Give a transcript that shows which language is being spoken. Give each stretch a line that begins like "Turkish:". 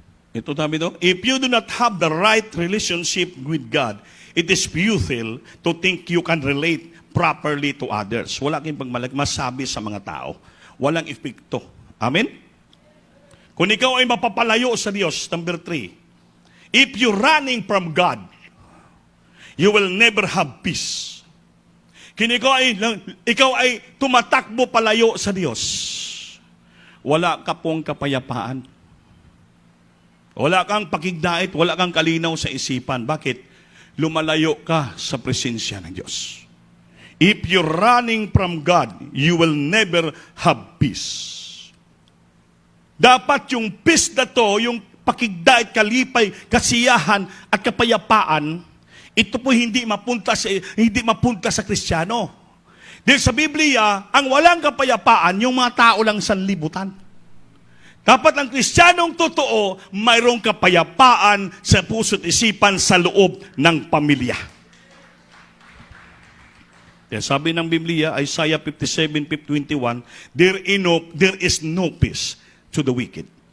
Filipino: Ito sabi doon,
English: if you do not have the right relationship with God, it is futile to think you can relate properly to others.
Filipino: Wala kang masabi sa mga tao. Walang epekto. Amen? Kung ikaw ay mapapalayo sa Diyos,
English: number 3, if you're running from God, you will never have peace.
Filipino: Kung ikaw ay tumatakbo palayo sa Diyos, wala ka pong kapayapaan. Wala kang pakigdait, wala kang kalinaw sa isipan. Bakit? Lumalayo ka sa presensya ng Diyos.
English: If you're running from God, you will never have peace.
Filipino: Dapat yung peace na to, yung pakigdait, kalipay, kasiyahan, at kapayapaan, ito po hindi mapunta sa Kristiyano. Dahil sa Biblia, ang walang kapayapaan, yung mga tao lang sa libutan. Dapat ang Kristiyanong totoo, mayroong kapayapaan sa puso't isipan sa loob ng pamilya. Kaya sabi ng Biblia,
English: Isaiah 57:21, there is no peace to the wicked.